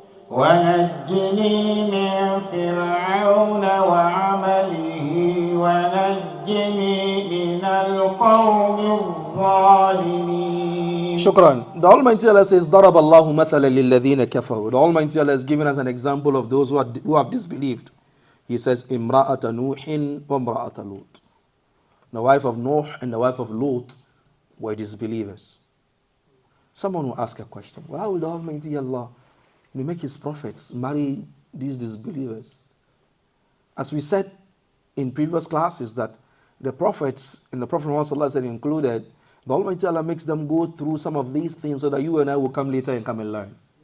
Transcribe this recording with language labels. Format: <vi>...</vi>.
<ar>ونجني من فرعون وعمله ونجني من القوم الظالمين. Shukran.</ar> <en>The Almighty Allah says,</en> <ar>ضرب الله مثلا للذين كفروا.</ar> <en>The Almighty Allah has given us an example of those who have disbelieved. He says,</en> <ar>امرأة نوح وامرأة لوط.</ar> <en>The wife of Noah and the wife of Lot were disbelievers. Someone will ask a question. Why would the Almighty Allah make his prophets marry these disbelievers? As we said in previous classes that the prophets and the Prophet Muhammad included, the Almighty Allah makes them go through some of these things so that you and I will come later and come and learn.</en>